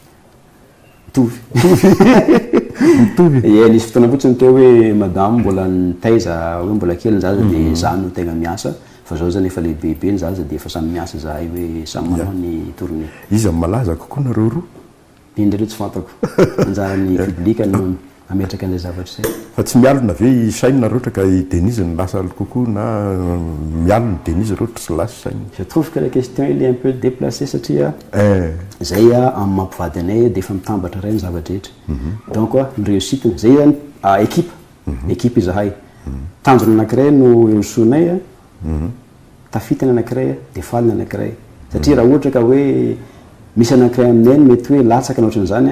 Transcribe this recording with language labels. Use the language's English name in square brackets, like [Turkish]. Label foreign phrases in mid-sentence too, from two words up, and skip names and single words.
[Malagasy] mitovy nisy fotoana fotsiny teo hoe madame mbola nitaiza hoe mbola kely nyzaza dia za no tegna miasa fa zao zany efa lehibebe ny zaza dia efa samy miasa zahay hoe samy manao ny tournée izy amin'ny malaza kokoa nareo roa indreo tsy fantako anjaran'ny publika no ametraka an'ilay zavatra zay fa tsy mialona ve saina roatra ka Denise ny lasa kokoa na mialona Denise roatra tsy lasa saina [French] je trouve que la question il est un peu déplacée [Malagasy] satria zay amin'ny mampivady anay dia efa mitambatra ray ny zavatra rehetra donc ny réussite zay zany équipe izahay tanjona anankiray no erosoanay tafitany anankiray dia faliny anankiray satria raha ohatra ka hoe misy anankiray aminay mety hoe latsaka na ohatran'izany